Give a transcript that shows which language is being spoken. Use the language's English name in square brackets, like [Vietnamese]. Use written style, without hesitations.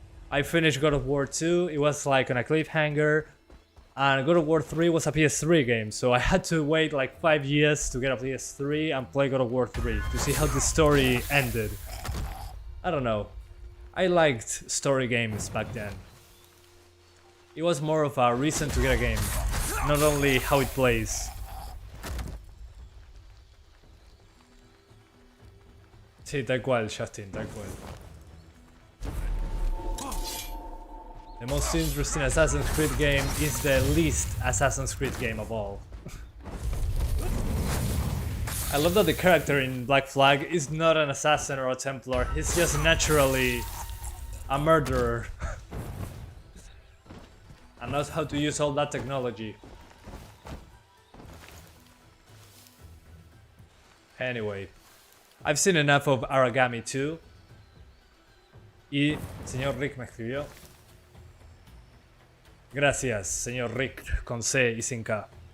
[English] I finished God of War 2, it was like on a cliffhanger, and God of War 3 was a PS3 game, so I had to wait like 5 years to get a PS3 and play God of War 3 to see how the story ended. I don't know. I liked story games back then. It was more of a reason to get a game, not only how it plays. [Spanish] Sí, tal cual, Justin, tal cual. [English] The most interesting Assassin's Creed game is the least Assassin's Creed game of all. I love that the character in Black Flag is not an assassin or a Templar, he's just naturally a murderer. And knows how to use all that technology. Anyway, I've seen enough of Aragami 2. [Spanish] Y señor Rick me escribió. Gracias, señor Rick, con C y sin K.